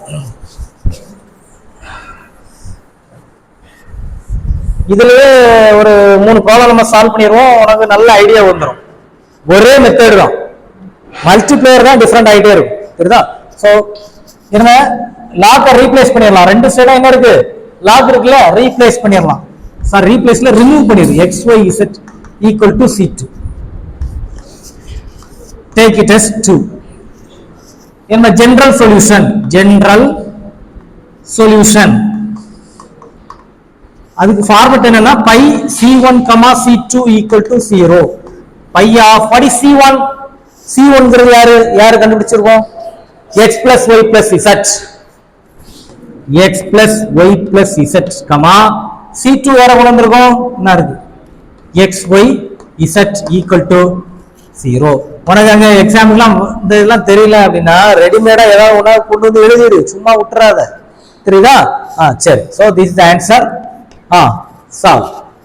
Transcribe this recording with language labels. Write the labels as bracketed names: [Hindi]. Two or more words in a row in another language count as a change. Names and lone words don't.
[Tamil] இதுலயே ஒரு 3 ப்ராப்ளம் நம்ம சால்வ் பண்ணிடுவோம், உனக்கு நல்ல ஐடியா வந்துடும். ஒரே மெத்தட் தான், மல்டிப்ளேயர் தான் டிஃபரெண்ட் ஆகிட்டே இருக்கும், சரிதா? ஸோ என்ன, லாக்கை ரீப்ளேஸ் பண்ணிடலாம். 2 சைடும் என்ன இருக்கு, லாக் இருக்குல்ல, ரீப்ளேஸ் பண்ணிடலாம். சார் ரீப்ளேஸ்ல ரிமூவ் பண்ணிடு, [English] x y z equal to C2. Take it as 2. In the general solution, [Tamil] அதுக்கு ஃபார்மட் என்னன்னா பை C1, C2 [English] equal to 0. pi of what is C1? [Tamil] C1ங்கிறது யாரு கண்டுபிடிச்சிருக்கோம், [English] x plus y plus z. x plus y plus z, [Tamil] C2 வேற கொண்டு வந்திருக்கோம், என்ன இருக்கு, [English] x y z equal to 0. [Tamil] உனக்கு அங்க எக்ஸாம்லாம் இந்த இதெல்லாம் தெரியல அப்படின்னா ரெடிமேடா ஏதாவது ஒண்ணா கொண்டு வந்து எழுதிடு, சும்மா விட்டுறாத, தெரியுதா? [English] சரி, so this is the answer. solve.